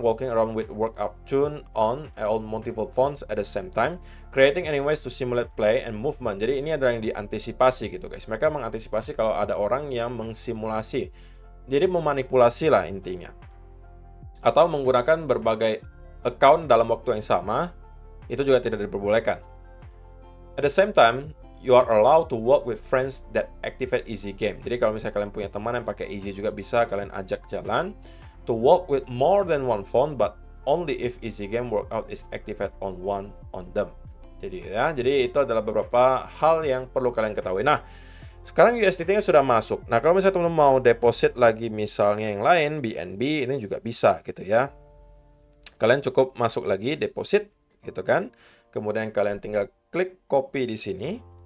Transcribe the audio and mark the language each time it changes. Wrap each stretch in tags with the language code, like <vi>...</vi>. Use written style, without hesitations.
<en>Walking around with workout tune on multiple phones at the same time. Creating any ways to simulate play and movement.</en> <id>Jadi ini adalah yang diantisipasi gitu guys. Mereka mengantisipasi kalau ada orang yang mengsimulasi. Jadi memanipulasi lah intinya. Atau menggunakan berbagai account dalam waktu yang sama. Itu juga tidak diperbolehkan.</id> <en>At the same time, you are allowed to work with friends that activate Easy Game.</en> <id>Jadi kalau misalnya kalian punya teman yang pakai Easy juga bisa kalian ajak jalan.</id> <en>To work with more than one phone, but only if Easy Game workout is activated on one on them.</en> <id>Jadi itu adalah beberapa hal yang perlu kalian ketahui. Nah, sekarang USDT-nya sudah masuk. Nah, kalau misalnya teman-teman mau deposit lagi misalnya yang lain, BNB, ini juga bisa gitu ya. Kalian cukup masuk lagi deposit gitu kan. Kemudian kalian tinggal klik copy di sini.</id>